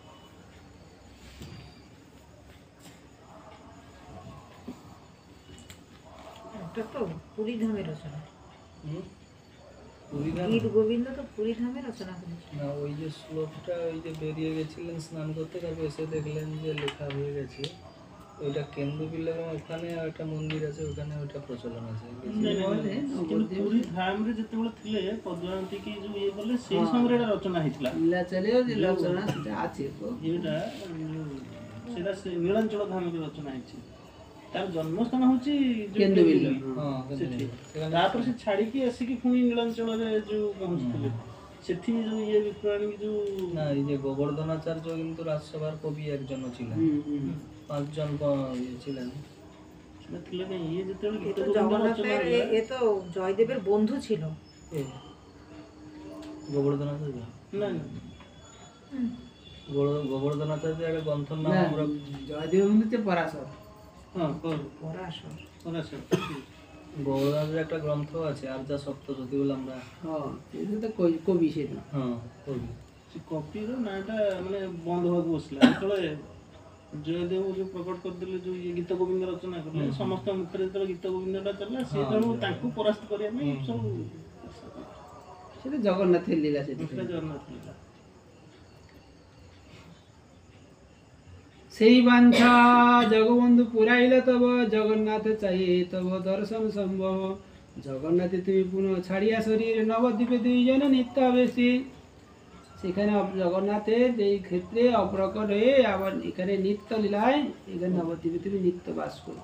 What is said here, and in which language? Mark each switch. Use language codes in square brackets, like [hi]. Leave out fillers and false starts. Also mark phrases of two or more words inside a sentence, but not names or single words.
[bn] ওটা তো পুরী ধামে রচনা, হুম? পুরীধাম? গীত গোবিন্দ তো পুরী ধামে রচনা করেছে। না, ওই যে শ্লোকটা, ওই যে বেরিয়ে গেছিলেন স্নান করতে, তারপর এসে দেখলেন যে লেখা হয়ে গেছে, ওইটা কেন্দু বিল্লাম, ওখানে একটা মন্দির আছে, ওখানে ওইটা প্রচলন আছে। [or] ପୁରୀ ଧାମରେ ଯେତେବେଳେ ଥିଲେ ପଦ୍ମାବତୀକି ଯୋଉ ଇଏ କଲେ ସେଇ ସମୟରେ ଏଟା ରଚନା ହେଇଥିଲା। [bn] নীলাচলেও যে রচনা সেটা আছে তো। [or] ଏଇଟା ସେଟା ସେ ନୀଳାଞ୍ଚଳ ଧାମରେ ରଚନା ହେଇଛି। ତାର ଜନ୍ମସ୍ଥାନ ହଉଛି ଯୋଉ କେନ୍ଦୁବିଲ୍ଲ। ହଁ, ସେଠି। [bn] ସେখানে [or] ତାପରେ ସେ ଛାଡିକି ଆସିକି ପୁଣି ନୀଳାଞ୍ଚଳରେ ଯୋଉ ପହଞ୍ଚିଥିଲେ, ସେଠି ଯୋଉ ଇଏ ବିକ୍ରମାଣୀ ଯୋଉ [bn] না, এই যে গোবর্ধনাচার্য কিন্তু রাজসভার কবি একজনও ছিলেন, 5 জন ইয়ে ছিলেন। [or] ସେଟା ଥିଲେ କାଇଁ ଇଏ ଯେତେବେଳେ এ ଗୀତ [bn] তো [or] ଗୋବିନ୍ଦ [bn] জগন্নাথের [or] ରଚନା ହେଲା, [bn] এ তো জয়দেবের বন্ধু ছিল। এ, গোবর্ধনাচার্য, [or] ନା ନା [bn] গোবর্ধনাচার্য একটা গ্রন্থর নাম না, আমরা জয়দেব হচ্ছে পরাশর। [or] ହଁ କର [bn] পরাশর। [or] ପରାଶର। [bn] গোবর্ধনাচার্য একটা গ্রন্থ আছে, আর যা সপ্তশতী বলে আমরা। হ্যাঁ, সেটা তো কবি সেটা। হ্যাঁ, কবি। [or] ସେ କପିର ନାଁଟା ମାନେ ବନ୍ଦ ହବାକୁ ବସିଲା ଯେତେବେଳେ ଜୟଦେବ ଯୋଉ ପ୍ରକଟ କରିଦେଲେ, ଯୋଉ ଇଏ ଗୀତ ଗୋବିନ୍ଦ ରଚନା କଲେ, ସମସ୍ତଙ୍କ ମୁଖରେ ଯେତେବେଳେ ଗୀତ ଗୋବିନ୍ଦଟା ଚାଲିଲା, ସେ ତେଣୁ ତାଙ୍କୁ ପରାସ୍ତ କରିବା ପାଇଁ ସବୁ [bn] সেটা জগন্নাথের লীলা সেটা। [or] ସେଟା ଜଗନ୍ନାଥ ଥିଲା। [bn] সেই বাঞ্ছা জগবন্ধু পুরাইল তব, জগন্নাথ চাই তব দর্শন সম্ভব। জগন্নাথে তুমি পুনঃ ছাড়িয়া শরীর, নবদ্বীপে দুইজন নিত্যাবেশী। সেখানে জগন্নাথের যেই ক্ষেত্রে অপ্রকট হয়ে আবার এখানে নিত্য লীলায়, এখানে নবদ্বীপে তুমি নিত্য বাস করো।